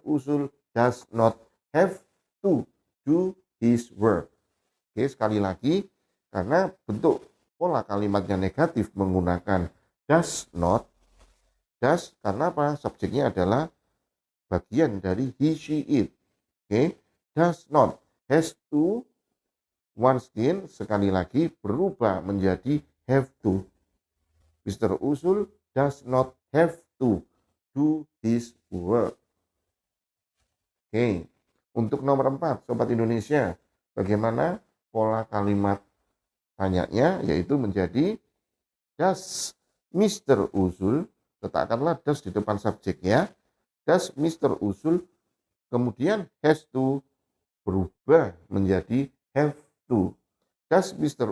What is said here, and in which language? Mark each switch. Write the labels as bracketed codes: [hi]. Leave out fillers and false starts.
[en] Uzul does not have to do his work. [id] Oke, sekali lagi, karena bentuk pola kalimatnya negatif menggunakan does not. Does karena apa? Subjeknya adalah bagian dari he, she, it. Oke, does not. [en] Has to, once again, [id] sekali lagi berubah menjadi have to. Mr. [en] Uzul does not have to do his work. Oke, [id] Untuk nomor 4, Sobat Indonesia, bagaimana pola kalimat tanyanya, yaitu menjadi does Mr. Usul, letakkanlah does di depan subjek ya. Does Mr. Usul, kemudian has to berubah menjadi have to. Does Mr.